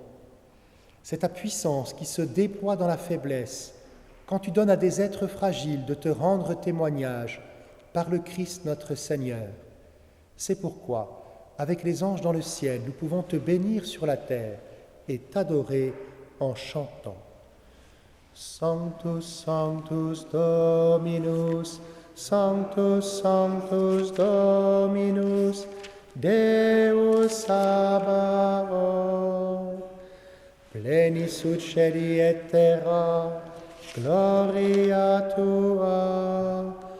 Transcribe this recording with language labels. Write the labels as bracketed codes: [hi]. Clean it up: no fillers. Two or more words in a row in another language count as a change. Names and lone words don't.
[fr] C'est ta puissance qui se déploie dans la faiblesse, quand tu donnes à des êtres fragiles de te rendre témoignage par le Christ notre Seigneur. C'est pourquoi, avec les anges dans le ciel, nous pouvons te bénir sur la terre et t'adorer en chantant. [la] Sanctus, Sanctus Dominus, Sanctus, Sanctus Dominus, Deus Sabaoth, plenis ut celi et terra, gloria tua,